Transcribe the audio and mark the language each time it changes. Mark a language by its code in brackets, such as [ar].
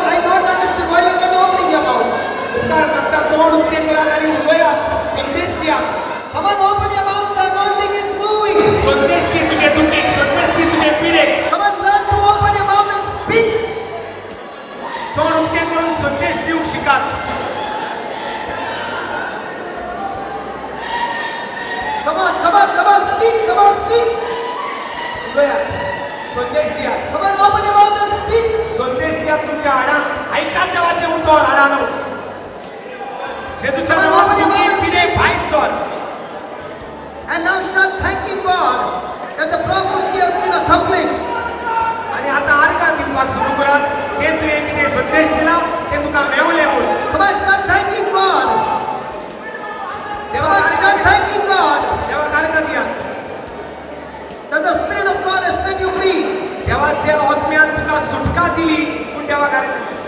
[en] I don't understand why you're not opening your mouth. [gom] उपकार करता तोंड उक्तें करात आनी उलयात, संदेश दियात. [en] Come on, open your mouth. The anointing is moving. [gom] संदेश दी तुजे दुखीक, संदेश दी तुजे पिडेक. [en] Come on, learn to open your mouth and speak. [gom] तोंड उक्तें करून संदेश दिवंक शिकात. [en] Come on, speak. Come on, speak. [gom] उलयात, संदेश दियात. [en] Come on, open your mouth and speak. [gom] संदेश दियात तुमच्या हाडांक. ऐकात देवाचें उतर हाडांनो. जेजूच्या नांवान दुखी पिडेक भायर sir. [en] And now start thanking God that the prophecy has been accomplished. [gom] आनी आतां आर्गां दिवपाक सुरू करात. जे तुवें कितें संदेश दिला तें तुका मेवलें म्हूण. [en] Come on, start thanking God. Come on, start thanking God [gom] देवाक आर्गां दियात. [en] that the Spirit of God has set you free. [gom] देवाच्या आत्म्यान तुका सुटका दिली पूण देवाक आर्गां दी.